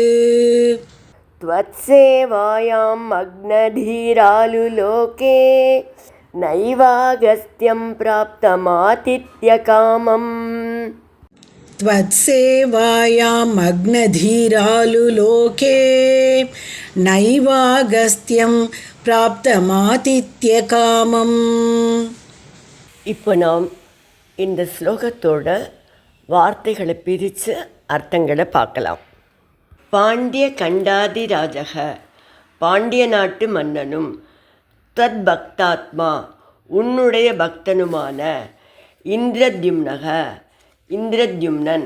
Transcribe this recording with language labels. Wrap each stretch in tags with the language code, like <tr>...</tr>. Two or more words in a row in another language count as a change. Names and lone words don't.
<sa>त्वत्सेवायां मग्नधीरालुलोके नैवागस्त्यं प्राप्तमातिथ्यकामम् त्वत्सेवायां मग्नधीरालुलोके नैवागस्त्यं प्राप्तमातिथ्यकामम्.</sa> <ta>இப்போ நாம் இந்த ஸ்லோகத்தோட வார்த்தைகளை பிரித்து அர்த்தங்களை பார்க்கலாம்.</ta> <sa>पाण्ड्य खण्डाधिराजः,</sa> <ta>பாண்டிய நாட்டு மன்னனும், தத்பக்தாத்மா உன்னுடைய பக்தனுமான, இந்திரத்யும்னக இந்திரத்யும்னன்,</ta>